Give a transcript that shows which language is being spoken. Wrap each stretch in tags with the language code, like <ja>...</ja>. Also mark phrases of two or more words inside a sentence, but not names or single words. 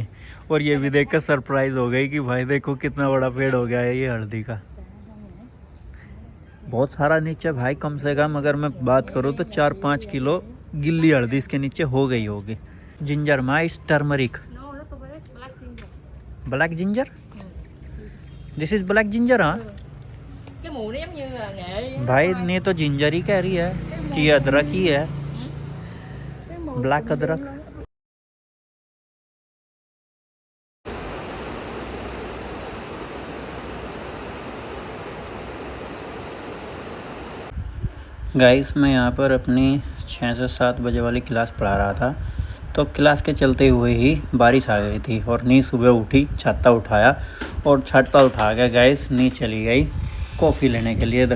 <hi>और ये भी देख कर सरप्राइज हो गई कि भाई देखो कितना बड़ा पेड़ हो गया है ये हल्दी का। बहुत सारा नीचे भाई, कम से कम अगर मैं बात करूँ तो 4-5 किलो गिल्ली हल्दी इसके नीचे हो गई होगी।</hi> <en>ginger mice turmeric, black ginger, this is black ginger.</en> <hi>हाँ</hi> <vi>cái mùi nó giống như là nghệ</vi> <hi>भाई ने तो जिंजर ही कह रही है कि अदरक ही है, ब्लैक अदरक। गाइस मैं यहाँ पर अपनी 6 से 7 बजे वाली क्लास पढ़ा रहा था, तो क्लास के चलते हुए ही बारिश आ गई थी और नी सुबह उठी, छाता उठाया और छाता उठा के गाइस नी चली गई कॉफ़ी लेने के लिए।</hi>